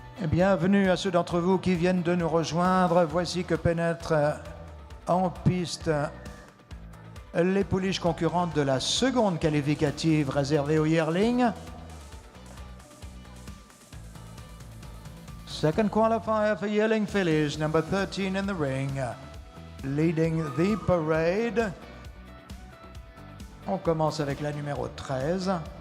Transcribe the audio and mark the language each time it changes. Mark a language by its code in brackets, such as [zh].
[fr] Bienvenue à ceux d'entre vous qui viennent de nous rejoindre. Voici que pénètrent en piste les pouliches concurrentes de la seconde qualificative réservée aux yearlings. [en] Second qualifier for yearling fillies, number 13 in the ring, leading the parade. [fr] On commence avec la numéro 13.